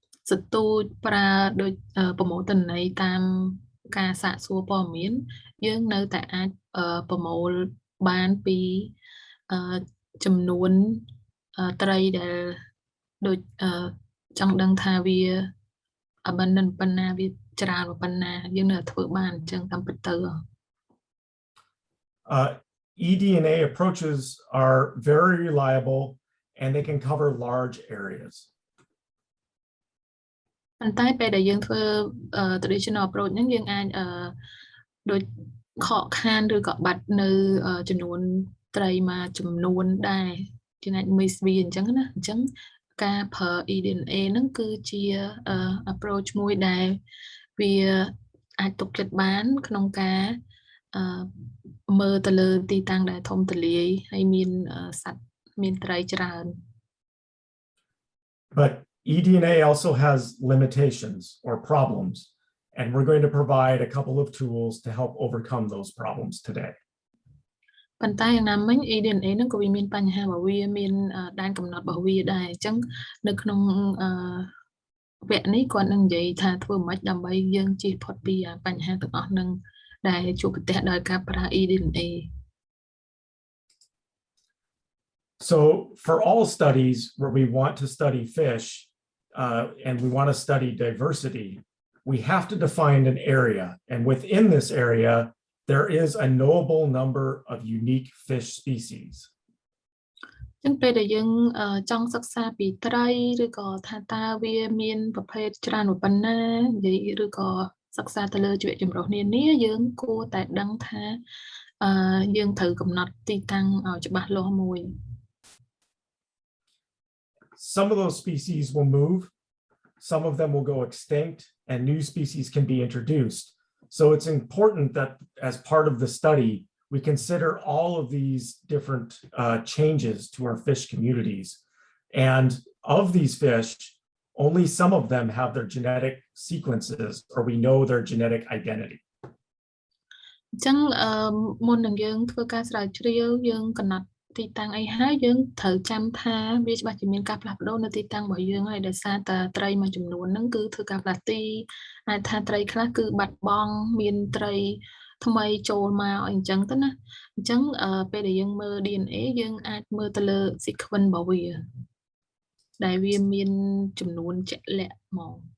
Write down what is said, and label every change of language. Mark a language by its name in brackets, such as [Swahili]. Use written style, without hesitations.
[Khmer] សទូចប្រើដូចប្រមូលទិន្នន័យតាមការសាកសួរព័ត៌មានយើងនៅតែអាចប្រមូលបានពីចំនួនត្រីដែលដូចចង់ដឹងថាវា abundant ប៉ុណ្ណាវាច្រើនប៉ុណ្ណាយើងនៅធ្វើបានអញ្ចឹងតាមពិតទៅ [English] eDNA approaches are very reliable and they can cover large areas. [Khmer] ប៉ុន្តែពេលដែលយើងធ្វើ traditional approach ហ្នឹងយើងអាចដូចខកខានឬក៏បាត់នៅចំនួនត្រីមួយចំនួនដែរជាអាច miss វាអញ្ចឹងណាអញ្ចឹងការប្រើ eDNA ហ្នឹងគឺជា approach មួយដែលវាអាចទុកចិត្តបានក្នុងការមើលទៅលើទីតាំងដែលធំទូលាយហើយមានសត្វមានត្រីច្រើន [English] But eDNA also has limitations or problems, and we're going to provide a couple of tools to help overcome those problems today. [Khmer] ប៉ុន្តែយ៉ាងណាមិញ eDNA ហ្នឹងក៏វាមានបញ្ហារបស់វាមានដែនកំណត់របស់វាដែរអញ្ចឹងនៅក្នុងវគ្គនេះគាត់នឹងនិយាយថាធ្វើម៉េចដើម្បីយើងជៀសផុតពីបញ្ហាទាំងអស់ហ្នឹងដែលជួបប្រទះដោយការប្រើ eDNA. [English] So for all studies where we want to study fish and we want to study diversity, we have to define an area, and within this area there is a knowable number of unique fish species. [Khmer] ចឹងពេលដែលយើងចង់សិក្សាពីត្រីឬក៏ថាតើវាមានប្រភេទច្រើនប៉ុណ្ណានិយាយឬក៏សិក្សាទៅលើជីវៈចម្រុះនានាយើងគួរតែដឹងថាយើងត្រូវកំណត់ទីតាំងឲ្យច្បាស់លាស់មួយ [English] Some of those species will move, some of them will go extinct, and new species can be introduced. So it's important that as part of the study, we consider all of these different changes to our fish communities. And of these fish, only some of them have their genetic sequences, or we know their genetic identity. [Khmer] ចឹងមុននឹងយើងធ្វើការស្រាវជ្រាវយើងកំណត់ទីតាំងអីហើយយើងត្រូវចាំថាវាច្បាស់ជាមានការផ្លាស់ប្ដូរនៅទីតាំងរបស់យើងហើយដោយសារតែត្រីមួយចំនួនហ្នឹងគឺធ្វើការផ្លាស់ទីអាចថាត្រីខ្លះគឺបាត់បង់មានត្រីថ្មីចូលមកអញ្ចឹងទៅណាអញ្ចឹងពេលដែលយើងមើល DNA យើងអាចមើលទៅលើ sequence របស់វាដែលវាមានចំនួនជាក់លាក់ហ្មង